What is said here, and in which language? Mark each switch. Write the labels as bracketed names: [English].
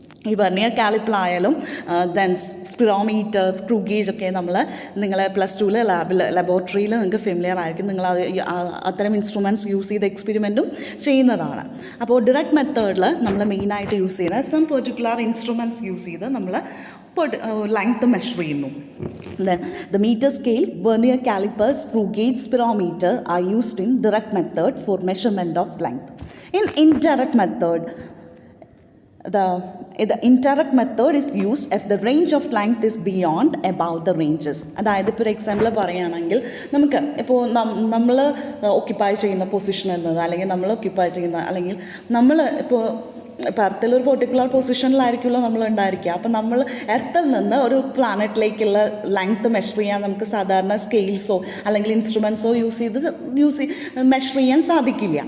[Malayalam] ഈ vernier കാലിപ്പറായാലും then സ്പിറോമീറ്റർ, screw gauge ഒക്കെ നിങ്ങളെ പ്ലസ് ടുവിൽ ലബോറട്ടറിയിൽ നിങ്ങൾക്ക് ഫെമിലിയർ ആയിരിക്കും. നിങ്ങൾ അത്തരം ഇൻസ്ട്രുമെൻറ്റ്സ് യൂസ് ചെയ്ത് എക്സ്പെരിമെൻറ്റും ചെയ്യുന്നതാണ്. അപ്പോൾ ഡിറക്റ്റ് മെത്തേഡിൽ നമ്മൾ മെയിനായിട്ട് യൂസ് ചെയ്യുന്നത് സം പെർട്ടിക്കുലർ ഇൻസ്ട്രുമെൻറ്റ്സ് യൂസ് ചെയ്ത് നമ്മൾ ലെങ്ത്ത് മെഷർ ചെയ്യുന്നു. [English] Then the meter scale, vernier caliper, screw gauge, spirometer are used in direct method for measurement of length. In indirect method, the indirect method is used if the range of length is beyond above the ranges. [Malayalam] അതായത് ഇപ്പോൾ ഒരു example പറയുകയാണെങ്കിൽ, നമുക്ക് ഇപ്പോൾ നമ്മൾ occupy ചെയ്യുന്ന position എന്നത്, അല്ലെങ്കിൽ നമ്മൾ ഓക്യുപ്പൈ ചെയ്യുന്ന, അല്ലെങ്കിൽ നമ്മൾ ഇപ്പോൾ എർത്തിലൊരു പെർട്ടിക്കുലർ പൊസിഷനിലായിരിക്കുമല്ലോ നമ്മൾ ഉണ്ടായിരിക്കുക. അപ്പം നമ്മൾ എർത്തിൽ നിന്ന് ഒരു പ്ലാനറ്റിലേക്കുള്ള ലെങ്ത്ത് മെഷർ ചെയ്യാൻ നമുക്ക് സാധാരണ സ്കെയിൽസോ അല്ലെങ്കിൽ ഇൻസ്ട്രുമെൻറ്റ്സോ യൂസ് ചെയ്ത് മെഷർ ചെയ്യാൻ സാധിക്കില്ല.